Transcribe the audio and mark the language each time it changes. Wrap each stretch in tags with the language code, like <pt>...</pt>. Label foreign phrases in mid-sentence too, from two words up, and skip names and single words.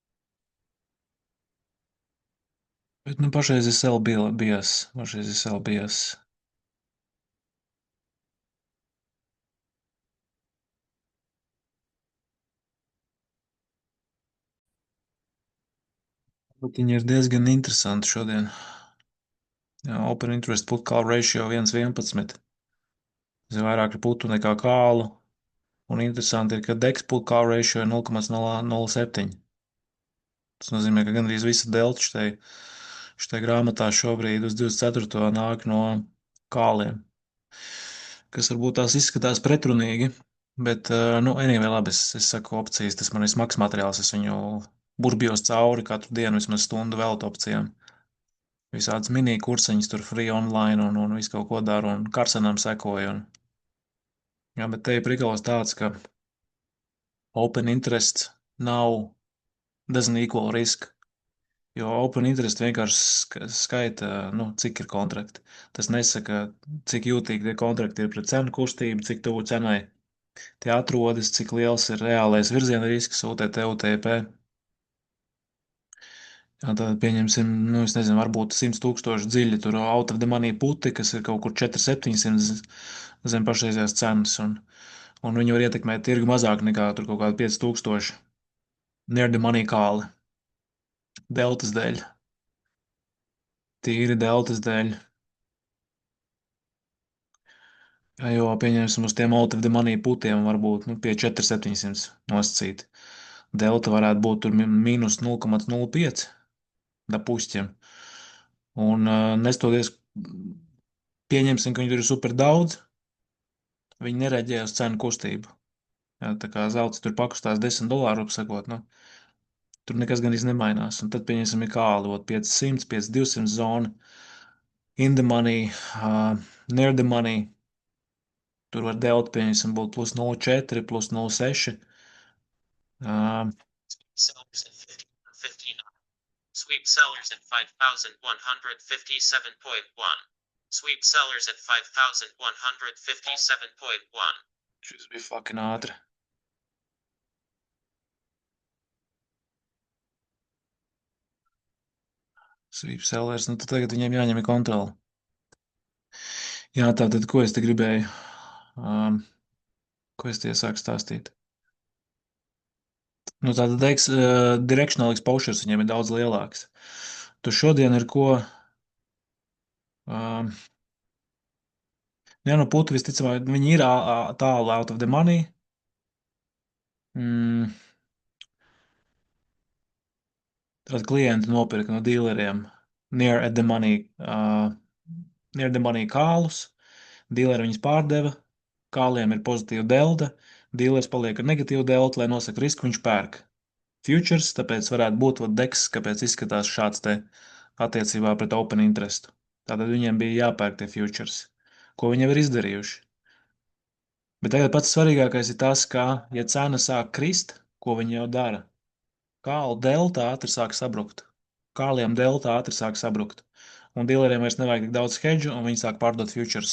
<lv>Bet nu pašreiz ir</lv> <en>sell bias,</en> <lv>pašreiz ir</lv> <en>sell bias.</en> <lv>Bet viņi ir diezgan interesanti šodien. Jā,</lv> <en>open interest put call ratio 1,11.</en> <lv>Tas ir vairāk putu nekā kālu. Un interesanti ir, ka</lv> <en>dex put call ratio</en> <lv>ir 0,007. Tas nozīmē, ka gandrīz visa delta šitai grāmatā šobrīd uz 24. nāk no kāliem, kas varbūt tās izskatās pretrunīgi, bet, nu, anyway, labi, es saku opcijas, tas man ir smags materiāls, es viņu burbjos cauri katru dienu vismaz stundu veltu opcijām. Visādas mini kursiņas tur</lv> <en>free online</en> <lv>un visu kaut ko daru un Karsenam sekoju. Jā, bet te ir prikals tāds, ka</lv> <en>open interest doesn't equal risk.</en> <lv>Jo</lv> <en>open interest</en> <lv>vienkārši skaita, nu, cik ir kontrakti. Tas nesaka, cik jūtīgi tie kontrakti ir pret cenu kustību, cik tuvu cenai tie atrodas, cik liels ir reālais virziena risks UTT, UTP. Jā, tad pieņemsim, nu, es nezinu, varbūt 100,000 dziļi tur</lv> <en>out of the money</en> <lv>puti, kas ir kaut kur 400-700 zem pašreizējās cenas, un viņi var ietekmēt tirgu mazāk nekā tur kaut kādi 5,000</lv> <en>near the money</en> <lv>kāli, deltas dēļ, tīri deltas dēļ. Jā, jo pieņemsim uz tiem</lv> <en>out of the money</en> <lv>putiem varbūt nu, pie 4,700 nosacīti. Delta varētu būt tur mīnus 0,05 da pušķiem. Un nestoties, pieņemsim, ka viņi tur ir super daudz, viņi nereģē uz cenu kustību. Jā, tā kā zelts tur pakustās $10, sakot, nu, Tur nekas gan īsti nemainās. Un tad, pieņemsim, ir kāli, ot 500, 500, 200 zona,</lv> <en>in the money, near the money.</en> <lv>Tur var delta, pieņemsim, būt plus 0,4, plus 0,6.</lv> <en>Uh, Sellers at 51.59. Sweep sellers at 5,157.1. Sweep sellers at 5,157.1.</en> <lv>Šis bija fucking ātri.</lv> <en>Sweep sellers,</en> <lv>nu tad tagad viņiem jāņem kontroli. Jā, tātad, ko es te gribēju? Ko es te iesāku stāstīt? Nu, tātad,</lv> <en>directional exposures</en> <lv>viņiem ir daudz lielāks. Tu šodien ir ko? Jā, nu, puti visticamāk, viņi ir tālu</lv> <en>out of the money.</en> <lv>Tad klienti nopirka no dīleriem</lv> <en>near the money</en> <lv>kālus. Dīleri viņus pārdeva, kāliem ir pozitīva delta, dīlers paliek ar negatīvu deltu, lai nosaka risku, viņš pērk futures, tāpēc varētu būt deks, kāpēc izskatās šāds te attiecībā pret</lv> <en>open interest.</en> <lv>Tātad viņiem bija jāpērk tie futures, ko viņi jau ir izdarījuši. Bet tagad pats svarīgākais ir tas, ka, ja cena sāk krist, ko viņi jau dara, kālu delta ātri sāk sabrukt. Kāliem delta ātri sāk sabrukt. Un dīleriem vairs nevajag tik daudz hedžu, un viņi sāk pārdot futures.</lv>